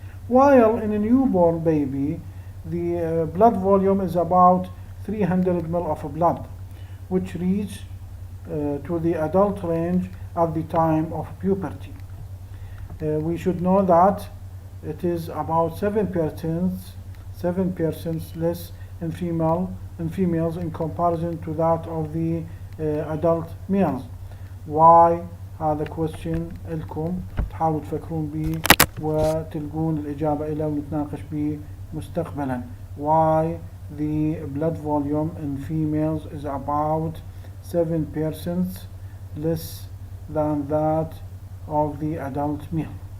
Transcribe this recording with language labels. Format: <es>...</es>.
<en>While in a newborn baby, the blood volume is about 300 ml of blood, which reaches to the adult range at the time of puberty. We should know that it is about 7% less in females in comparison to that of the adult males.</en> <ar>Why؟ هذا question لكم تحاولوا تفكرون به وتلقون الإجابة إليه ونتناقش به مستقبلا.</ar> <en>Why the blood volume in females is about 7% less than that of the adult male.</en>